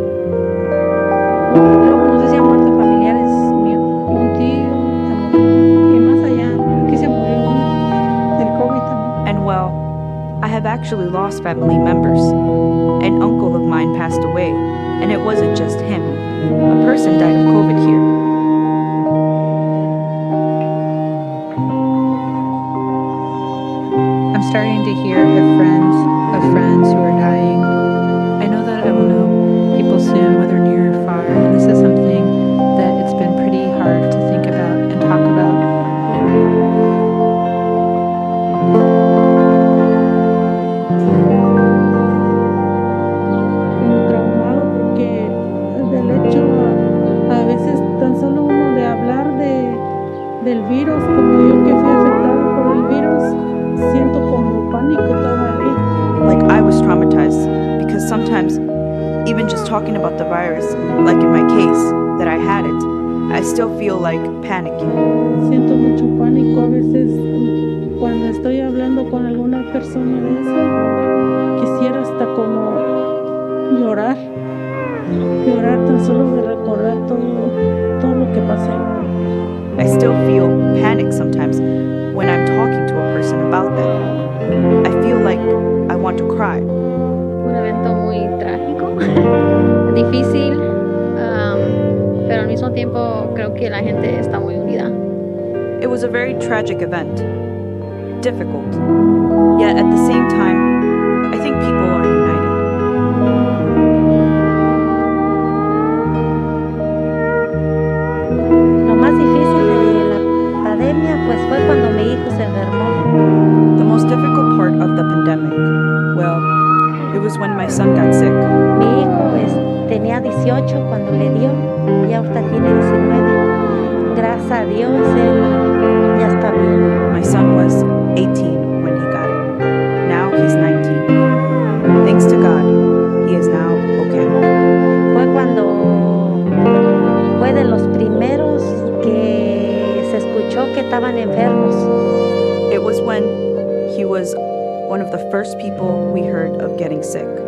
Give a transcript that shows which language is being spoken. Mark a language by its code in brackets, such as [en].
[es] Luego, no sé si han muerto familiares míos, un tío, que más allá, aquí se murió uno del COVID también. [en] And well, I have actually lost family members. An uncle of mine passed away, and it wasn't just him. A person died of COVID here. I'm starting to hear of friends who are dying. I know that I will know people soon, whether near or far, and this is something that it's been pretty hard to think about and talk about. [es] Como traumado porque del hecho a veces tan solo uno de hablar del virus, como yo que fui afectada por el virus, siento como pánico todavía. [en] Like, I was traumatized because sometimes, even just talking about the virus, like in my case, that I had it, I still feel like panicking. [es] Siento mucho pánico a veces cuando estoy hablando con alguna persona de eso. Quisiera hasta como llorar tan solo de recordar todo lo que pasé. [en] I still feel panic sometimes when I'm talking to a person about that. I feel like I want to cry. [es] Un evento muy trágico, difícil, pero al mismo tiempo creo que la gente está muy unida. [en] It was a very tragic event. Difficult. Yet at the same time, I think people are united. [es] Lo más difícil de la pandemia pues fue cuando mi hijo se enfermó. [en] The most difficult part of the pandemic, well, it was when my son got sick. [es] Mi hijo tenía 18 cuando le dio y ahorita tiene 19. Gracias a Dios él ya está bien. [en] My son was 18 when he got it. Now he's 19. Thanks to God, he is now okay. [es] Fue cuando fue de los primeros que se escuchó que estaban enfermos. [en] It was when he was one of the first people we heard of getting sick.